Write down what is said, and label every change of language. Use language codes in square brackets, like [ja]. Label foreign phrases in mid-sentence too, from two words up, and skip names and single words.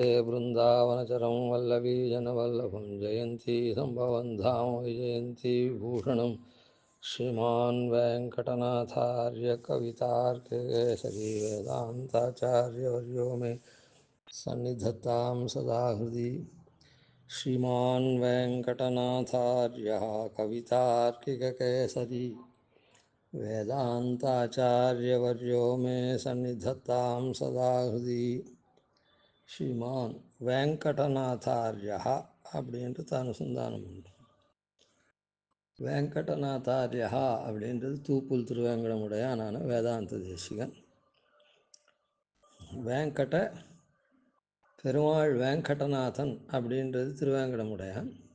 [sa] बृन्दावनचरं वल्लवीजनवल्लभं जयन्ती सम्भवं धाम विजयन्ती विभूषणं श्रीमान् वेङ्कटनाथार्य कवितार्किकेसरी वेदान्ताचार्यवर्यो मे सन्निधत्तां सदा हृदि श्रीमान् वेङ्कटनाथार्यः कवितार्किककेसरी वेदान्ताचार्यवर्यो मे सन्निधत्तां सदा हृदि [ta] ஸ்ரீமான் வெங்கடநாதாரியா அப்படின்றது அனுசந்தானம் பண்ணுறோம். வெங்கடநாதாரியா அப்படின்றது தூப்புல் திருவேங்கடமுடையானான வேதாந்த தேசிகன். வெங்கட பெருமாள் வெங்கடநாதன் அப்படின்றது திருவேங்கடமுடையான்.